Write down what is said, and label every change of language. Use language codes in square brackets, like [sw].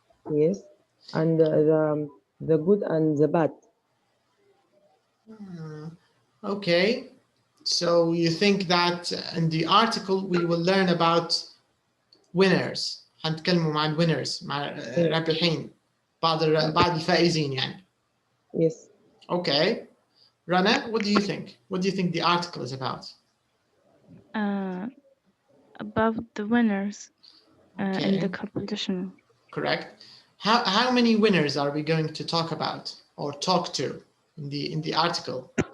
[en] Yes, and the good and the bad. Okay. So you think that in the article we will learn about winners. [ar] حنتكلموا مع winners, مع رابحين, بعض الفائزين يعني. [en] Yes. Okay. Rana, what do you think? What do you think the article is about? About the winners in the competition. Correct. How many winners are we going to talk about or talk to in the article?